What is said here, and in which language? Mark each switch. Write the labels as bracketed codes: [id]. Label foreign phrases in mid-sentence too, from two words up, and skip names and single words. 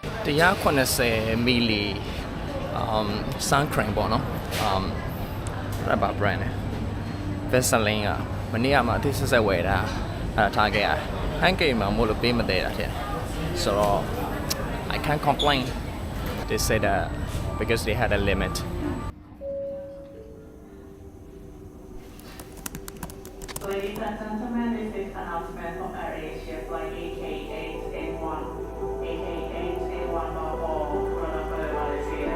[my] 180 milli [en] sun cream [my] ပေါ့နော် [en] rubber brand [my] နဲ့ Vaseline ကမနေ့ကမှအသေးဆက်ဆက်ဝယ်တာထားခဲ့ရတယ်ဟန်ကိတ်မှာမို့လို့ပေးမသေးတာတဲ့ဆိုတော့ [en] I can't complain they said that because they had a limit Ladies and gentlemen, this is announcement from AirAsia flight AK881, AK881 Bangkok, Kuala Lumpur, Malaysia.